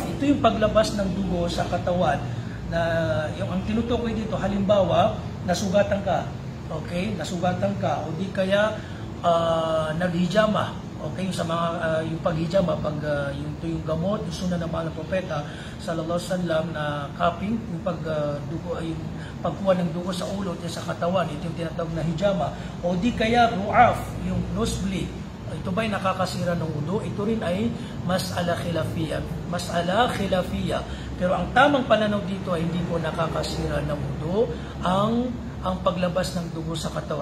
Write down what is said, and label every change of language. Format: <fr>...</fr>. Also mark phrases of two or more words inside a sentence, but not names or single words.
<tl>Ito yung paglabas ng dugo sa katawan. Na yung ang tinutukoy dito, halimbawa, nasugatan ka. Okay? Nasugatan ka o di kaya naghijama. Okay, sa mga yung paghijama, pag yung gamot, yung sunan ng mahal na propeta</tl> <ar>صلى الله عليه وسلم</ar> <tl>na cupping, yung pagdugo ay yung pagkuha ng dugo sa ulo at sa katawan, ito yung tinatawag na hijama. O di kaya ru'af, yung nosebleed. Ito ba'y nakakasira ng wudu? Ito rin ay</tl> <ar>مسألة خلافية.</ar> <tl>Pero ang tamang pananaw dito ay hindi po nakakasira ng wudu ang paglabas ng dugo sa katawan.</tl>